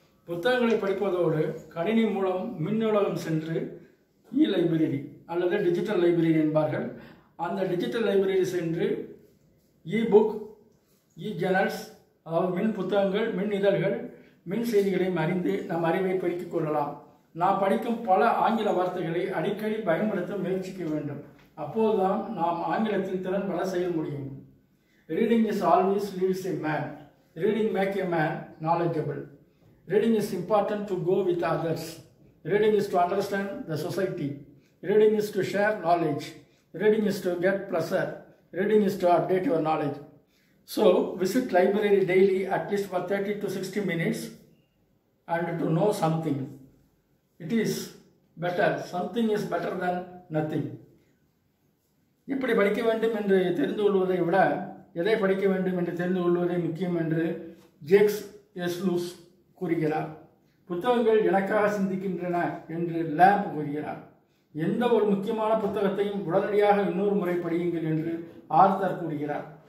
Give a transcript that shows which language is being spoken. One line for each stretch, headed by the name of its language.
Tamil: புத்தகங்களை படிப்பதோடு கணினி மூலம் மின் நூலகம் சென்று லைப்ரரி அல்லது டிஜிட்டல் லைப்ரரி என்பார்கள், அந்த டிஜிட்டல் லைப்ரரி சென்று புக், ஜேர்னல்ஸ், அதாவது மின் புத்தகங்கள், மின் இதழ்கள், மின் செய்திகளையும் அறிந்து நம் அறிவை பெருக்கிக் கொள்ளலாம். நாம் படிக்கும் பல ஆங்கில வார்த்தைகளை அடிக்கடி பயன்படுத்த முயற்சிக்க வேண்டும். அப்போதுதான் நாம் ஆங்கிலத்தில் திறன்பட செய்ய முடியும்.
English: Reading is always leads a man. Reading makes a man knowledgeable. Reading is important to go with others. Reading is to understand the society. Reading is to share knowledge. Reading is to get pleasure. Reading is to update your knowledge. So, visit library daily at least for 30 to 60 minutes and to know something. It is better. Something is better than nothing.
Tamil: எப்படி படிக்க வேண்டும் என்று தெரிந்து கொள்வதை விட எதை படிக்க வேண்டும் என்று தெரிந்து கொள்வதே முக்கியம் என்று ஜேக்ஸ் எஸ்லூஸ் கூறுகிறார். புத்தகங்கள் எனக்காக சிந்திக்கின்றன என்று லேம்ப் கூறுகிறார். எந்த ஒரு முக்கியமான புத்தகத்தையும் உடனடியாக இன்னொரு முறை படியுங்கள் என்று ஆர்தர் கூறுகிறார்.